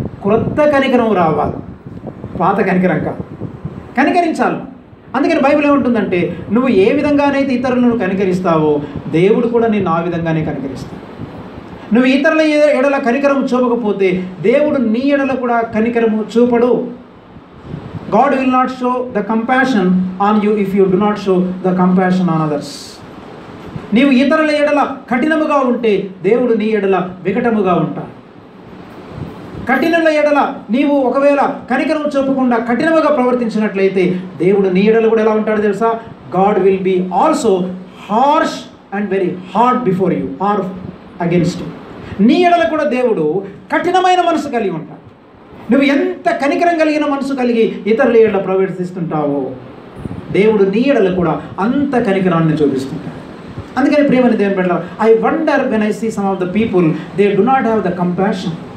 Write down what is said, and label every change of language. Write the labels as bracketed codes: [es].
[te] క్రొత్త కనికరం రావాలి, పాత కనికరం కాదు. కనికరించాలి. అందుకని బైబిల్ ఏముంటుందంటే, నువ్వు ఏ విధంగానైతే ఇతరులను కనికరిస్తావో దేవుడు కూడా నిన్ను ఆ విధంగానే కనికరిస్తాడు. నువ్వు ఇతరుల ఎడల కనికరం చూపకపోతే దేవుడు నీ ఎడల కూడా కనికరము చూపడు. [en] God will not show the compassion on you if you do not show the compassion on others. [te] నీవు ఇతరుల ఎడల కఠినముగా ఉంటే దేవుడు నీ ఎడల వికటముగా ఉంటాడు. కఠినుల ఎడల నీవు ఒకవేళ కనికరం చూపకుండా కఠినముగా ప్రవర్తించినట్లయితే దేవుడు నీ ఎడల కూడా ఎలా ఉంటాడో తెలుసా? [en] God will be also harsh and very hard before you or against you. [te] నీ ఎడల కూడా దేవుడు కఠినమైన మనసు కలిగి ఉంటాడు. నువ్వు ఎంత కనికరం కలిగిన మనసు కలిగి ఇతరుల ఎడల ప్రవర్తిస్తుంటావో దేవుడు నీ ఎడల కూడా అంత కనికరాన్ని చూపిస్తుంటాడు. అందుకని ప్రియమైన దేవుని బిడ్డలారా, [en] I wonder when I see some of the people they do not have the compassion.